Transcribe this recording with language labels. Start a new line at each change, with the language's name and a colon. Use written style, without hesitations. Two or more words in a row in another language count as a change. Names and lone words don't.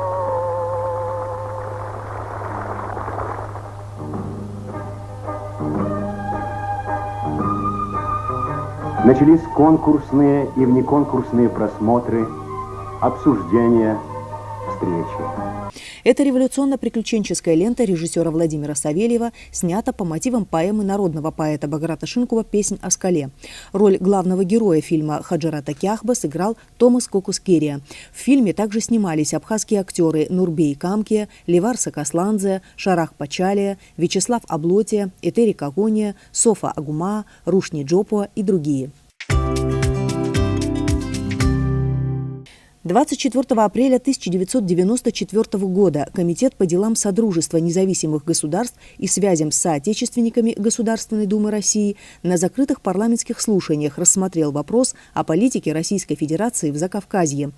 Russian: Начались конкурсные и внеконкурсные просмотры, обсуждения, встречи. Эта революционно-приключенческая лента режиссера Владимира Савельева снята по мотивам поэмы народного поэта Баграта Шынкова «Песнь о скале». Роль главного героя фильма Хаджарата Кяхба сыграл Томас Кокус-Керия. В фильме также снимались абхазские актеры Нурбей Камкия, Левар Сакасландзе, Шарах Пачалия, Вячеслав Облотия, Этери Кагония, Софа Агума, Рушни Джопуа и другие. 24 апреля 1994 года Комитет по делам Содружества независимых государств и связям с соотечественниками Государственной Думы России на закрытых парламентских слушаниях рассмотрел вопрос о политике Российской Федерации в Закавказье.